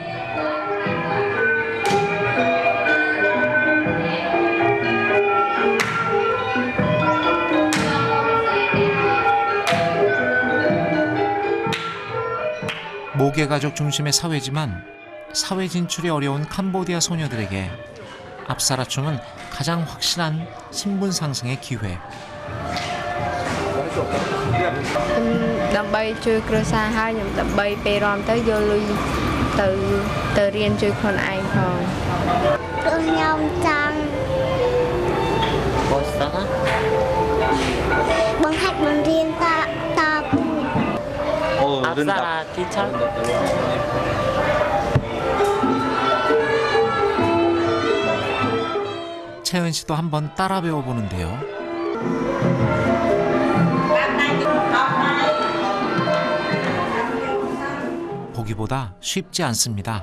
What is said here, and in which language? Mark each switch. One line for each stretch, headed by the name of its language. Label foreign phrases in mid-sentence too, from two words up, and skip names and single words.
Korean: 모계가족 중심의 사회지만 사회 진출이 어려운 캄보디아 소녀들에게 압사라 춤은 가장 확실한 신분 상승의 기회.
Khmer: ដើម្បីជួយគ្រួសារហើយខ្ញុំដើម្បីពេលរំទៅយកលុយទៅរៀនជួយខ្លួនឯងផងខ្ញុំចង់
Korean: 멋있어?
Khmer: បង្ហាត់បង្រៀនត
Korean: 압사라 티처? 채은 씨도 한번 따라 배워보는데요. 보기보다 쉽지 않습니다.